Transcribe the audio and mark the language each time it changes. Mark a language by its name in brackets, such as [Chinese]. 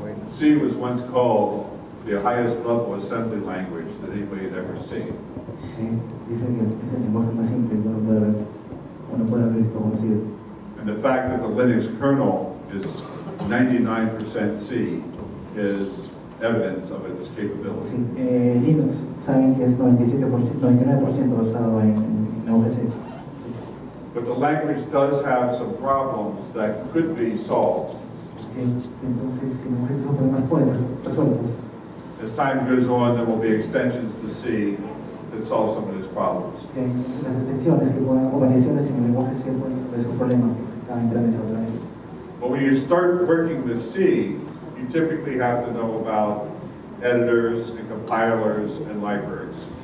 [English] C was once called the highest level assembly language that anybody had ever seen. [Spanish] Dice que es el lenguaje más simple que uno puede haber visto conocido. [English] And the fact that the Linux kernel is 99% C is evidence of its capability. [Spanish] Sí, Linux saben que es 99% basado en OGC. [English] But the language does have some problems that could be solved. [Spanish] Entonces, los problemas pueden ser resueltos. [English] As time goes on, there will be extensions to C that solve some of these problems. [Spanish] Las extensiones que pueden, o variaciones en el lenguaje C pueden resolver esos problemas que están implementados en él. [English] But when you start working with C, you typically have to know about editors and compilers and libraries.